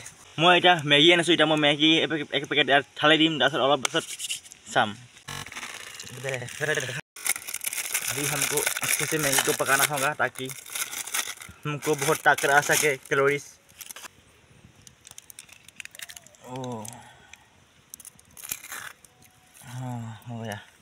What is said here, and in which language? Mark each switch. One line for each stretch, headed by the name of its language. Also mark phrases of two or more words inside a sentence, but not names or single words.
Assamese: মই এটা মেগী আনিছোঁ। এতিয়া মই মেগী এক পেকেট ঢালি দিম, তাৰপিছত অলপ পাছত চাম।
Hindi: अभी हमको अच्छे से मैगी को पकाना होगा ताकि हमको बहुत ताकत आ सके, कैलोरीज। ओह हाँ, हो गया।